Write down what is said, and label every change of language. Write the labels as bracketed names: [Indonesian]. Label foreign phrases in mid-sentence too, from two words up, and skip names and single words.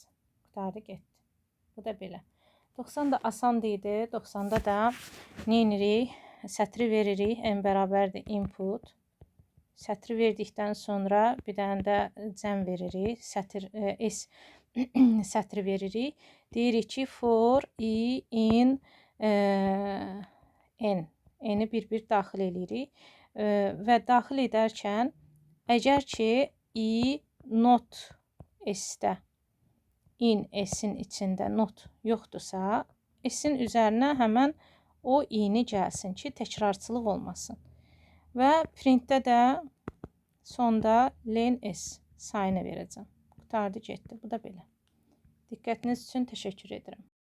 [Azerbaijani] Qutardı getdi. Bu da belə. 90 da asan idi. 90-da da neyinirik? Sətri veririk. N bərabərdir input. Sətri verdikdən sonra bir dənə də cəm veririk. S sətri veririk. Deyirik ki, [English] for i in n. [Azerbaijani] N-i bir-bir daxil eləyirik və daxil edərkən əgər ki i not s-də in s-in içində not yoxdursa, s-in üzərinə həmən o i-ni gəlsin ki, təkrarçılıq olmasın. Və printdə də sonda len s sayını verəcəm. Qutardı getdi. Bu da belə. Diqqətiniz üçün təşəkkür edirəm.